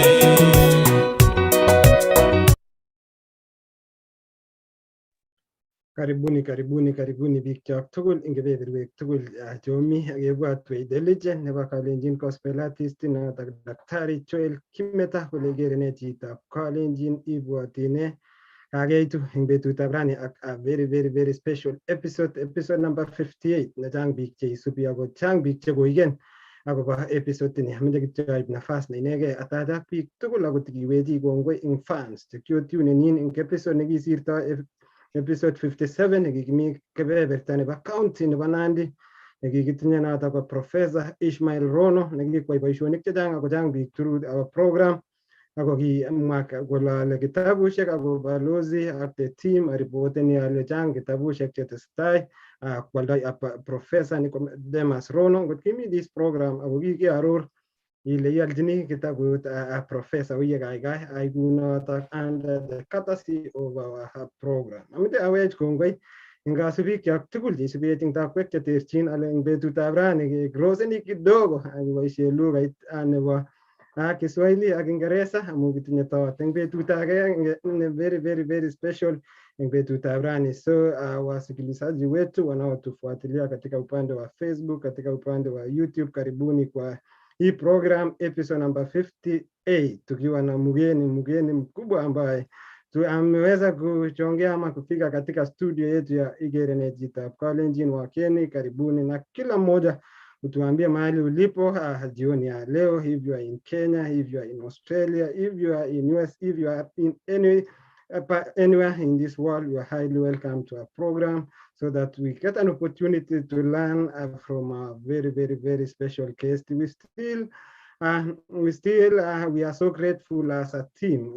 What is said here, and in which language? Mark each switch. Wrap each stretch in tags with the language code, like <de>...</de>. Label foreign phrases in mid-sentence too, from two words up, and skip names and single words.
<kln>Karibuni biik chok tugul ing kebeberwek tugul chomi akebwatwech The Legend nebo</kln> <en>Kalenjin Gospel Artist</en> <kln>notok Daktari Joel Kimeta kole Igere Nee Chitab Kalenjin ibwatine. Kakeitu ing betutab rani ak</kln> <en>a very special episode number 58</en> <kln>ne chang biik cheisubi ako chang biik chekoigen akobo episode ni. Ameche kityo aib nafas ne inegei atach biik tugul akot kiwechi kongoi ing fans chekiotune in ing episode nekisirto episode 57 nekikimi kebeberta nebo county nebo Nandi nekikitinye notok ko Professor Ishmael Rono nekikwai boisionik chechang ako chang biik</kln> <en>through our program</en> <kln>ako kimwa kole kitabushek ako balozi ak</kln> <en>the team</en> <kln>aripoteni ale chang kitabushek chetesetai kwaldoi Professor Nicodemus Rono ngot kimi</kln> <en>this program</en> <kln>ako kikiaror ile ialchini kitabut Professor uye kaikai aiku notok</kln> <en>under the courtesy of our program.</en> <kln>Amite awech kongoi ing kasubik chok tugul cheisubech ing takwek cheterchin ale ing betutab rani kegroseni kidogo akiboisie lugait nebo Kiswahili ak Kiingereza amu kitinye tot eng betut age</kln> <en>very special</en> <kln>eng betutab rani.</kln> <sw>So wasikilizaji wetu wanaotufuatilia katika upande wa Facebook, katika upande wa YouTube, karibuni kwa hii program</sw> <en>episode number 58</en> <sw>tukiwa na mgeni mkubwa ambaye ameweza kuchongea ama kufika katika studio yetu ya Igere Nee Chitab Kalenjin. Wakeni karibuni na kila mmoja utuambie mahali ulipo jioni ya leo,</sw> <en>if you are in Kenya, if you are in Australia, if you are in US, if you are in anywhere in this world, you are highly welcome to our program so that we get an opportunity to learn from a very special guest. We are so grateful as a team.</en>